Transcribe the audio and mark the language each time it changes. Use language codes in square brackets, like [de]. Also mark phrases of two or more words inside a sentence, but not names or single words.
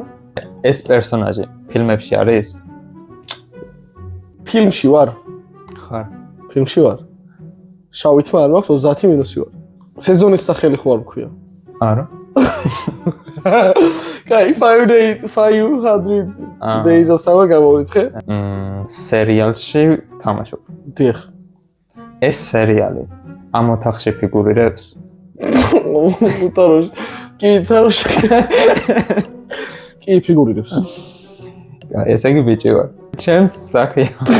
[ka] ეს პერსონაჟი ფილმებში არის? ფილმში ვარ? ხარ. ფილმში ვარ. შავით მამა არ მაქვს 30 მინუსი ვარ. სეზონის სახელი ხო არ მქვია? არა. კაი 500 days of summer გამოვიწყე? სერიალში თამაშობ. დიახ. ეს სერიალი ამ ოთახში ფიგურირებს? თაროშ. კი, თაროშ. კი, ფიგურირებს. ესე იგი ბიჭი ვარ. ჩემს მსახია.